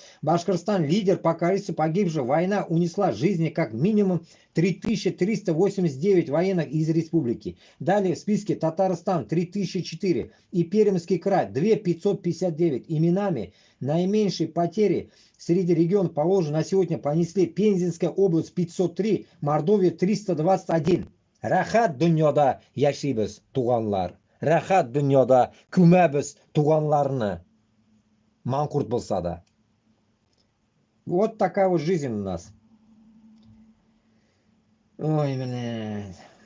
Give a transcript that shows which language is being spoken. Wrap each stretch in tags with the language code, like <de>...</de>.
<ru>Башкортостан лидер по количеству погибших. Война унесла жизни как минимум 3389 военных из республики. Далее в списке Татарстан 3004 и Пермский край 2559. Именами наименьшие потери среди регионов Поволжья на сегодня понесли Пензенская область 503, Мордовия 321.</ru> <tt>Рахат дөньяда яшибез, туганлар. Рахат дөньяда күмәбез туганларны. Манкурт булса да.</tt> <ru>Вот такая вот жизнь у нас. Ой, блядь.</ru>